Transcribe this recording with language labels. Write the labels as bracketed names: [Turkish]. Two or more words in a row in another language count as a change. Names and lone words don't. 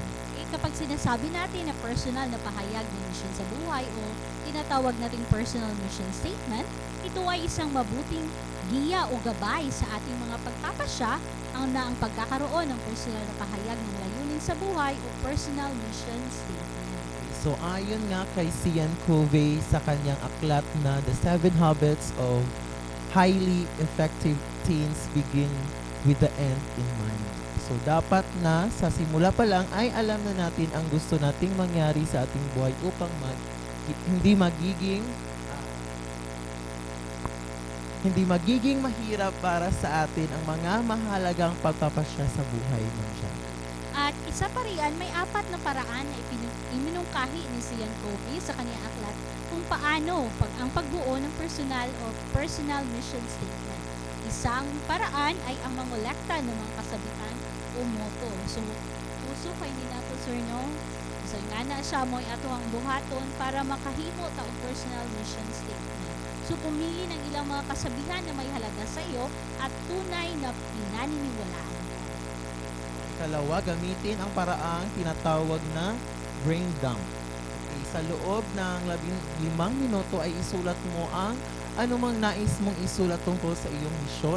[Filipino] Kapag sinasabi natin na personal na pahayag ng misyon sa buhay o tinatawag nating [English] personal mission statement, [Filipino] ito ay isang mabuting giya o gabay sa ating mga pagpapasya ang pagkakaroon ng personal na pahayag ng layunin sa buhay o [English] personal mission statement. [Filipino] So ayon nga kay Cian Covey sa kanyang aklat na The 7 Habits of Highly Effective Teens Begin with the End in Mind. So dapat na sa simula pa lang ay alam na natin ang gusto nating mangyari sa ating buhay upang hindi magiging mahirap para sa atin ang mga mahalagang pagpapasya sa buhay ng siya. At isa pa riyan, may 4 na paraan na iminungkahi ni Cian Covey sa kanyang aklat kung paano ang pagbuo ng [English] personal mission statement. [Filipino] Isang paraan ay ang mangolekta ng mga kasabitan o motto. So, [Cebuano] uso kay ni nato sir no? So, nga na siya mo'y ato ang buhaton para makahimo taong [English] personal mission statement. [Cebuano] So, [Filipino] pumili ng ilang mga kasabihan na may halaga sa iyo at tunay na pinaniniwalaan. Ikalawa, gamitin ang paraang tinatawag na [English] brain dump. [Filipino] Okay, sa loob ng 15 minuto ay isulat mo ang anumang nais mong isulat tungkol sa iyong misyon.